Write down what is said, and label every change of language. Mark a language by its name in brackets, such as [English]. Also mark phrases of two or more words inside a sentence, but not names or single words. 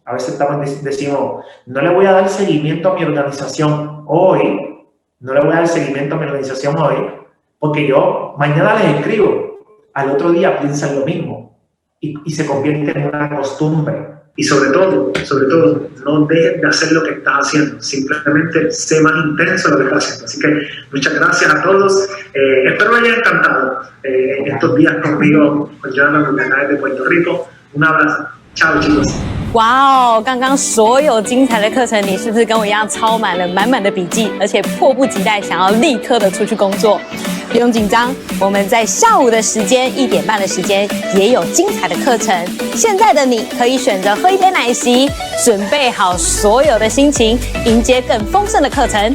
[Spanish] A veces decimos, no le voy a dar seguimiento a mi organización hoy, porque yo mañana les escribo, al otro día piensan lo mismo y se convierte en una costumbre. Y sobre todo, no dejes de hacer lo que estás haciendo, simplemente sé más intenso lo que estás haciendo. Así que muchas gracias a todos. Espero que les haya encantado estos días conmigo, con Jonathan de Puerto Rico. Un abrazo. Chao, chicos. 哇哦！ [Chinese] 刚刚所有精彩的课程，你是不是跟我一样抄满了满满的笔记，而且迫不及待想要立刻的出去工作？不用紧张，我们在下午的时间1点半的时间也有精彩的课程。现在的你可以选择喝一杯奶昔，准备好所有的心情，迎接更丰盛的课程。